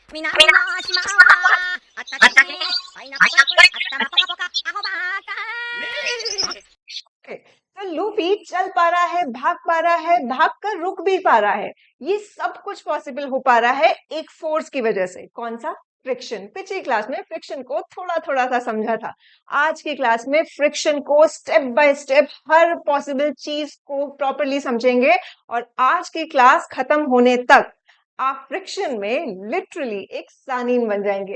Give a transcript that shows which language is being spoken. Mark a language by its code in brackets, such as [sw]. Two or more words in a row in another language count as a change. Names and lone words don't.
[ja] みなみなしまあったかいねパイナップルあったまぽかぽかアホバーカ [hi] Okay, तो लूफी चल पा रहा है, भाग पा रहा है, भाग कर रुक भी पा रहा है। ये सब कुछ पॉसिबल हो पा रहा है एक फोर्स की वजह से। कौन सा? फ्रिक्शन। पिछली क्लास में फ्रिक्शन को थोड़ा थोड़ा सा समझा था। आज की क्लास में फ्रिक्शन को [en] step by step [hi] हर पॉसिबल चीज को प्रॉपरली समझेंगे और आज की क्लास खत्म होने तक आप फ्रिक्शन में लिटरली एक सानीन बन जाएंगे।